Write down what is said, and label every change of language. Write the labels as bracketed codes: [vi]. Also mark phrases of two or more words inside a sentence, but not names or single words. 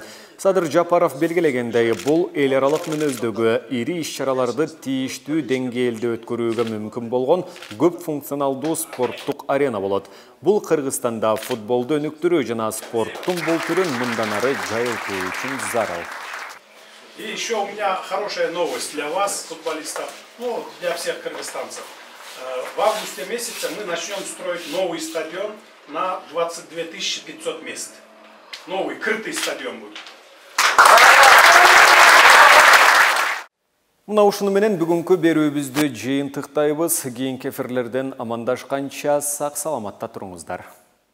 [ky] Садыр Жапаров белгилегендей, бул эл аралык мүнөздөгү ири иш-чараларды тийиштүү деңгээлде өткөрүүгө мүмкүн болгон көп функционалдуу спорттук арена болот. Бул Кыргызстанда футболду өнүктүрүү жана спорттун бул түрүн мындан ары жайылтуу үчүн зарыл. [ru] И еще у меня хорошая новость для вас, футболистов, ну, для всех кыргызстанцев. В августе месяце мы начнем строить новый стадион на 22 500 мест. Новый, крытый стадион будет. [ky] Мына ушуну менен бүгүнкү берүүбүздү жыйынтыктайбыз. Кийинки эфирлерден амандашканча сак саламатта туруңуздар.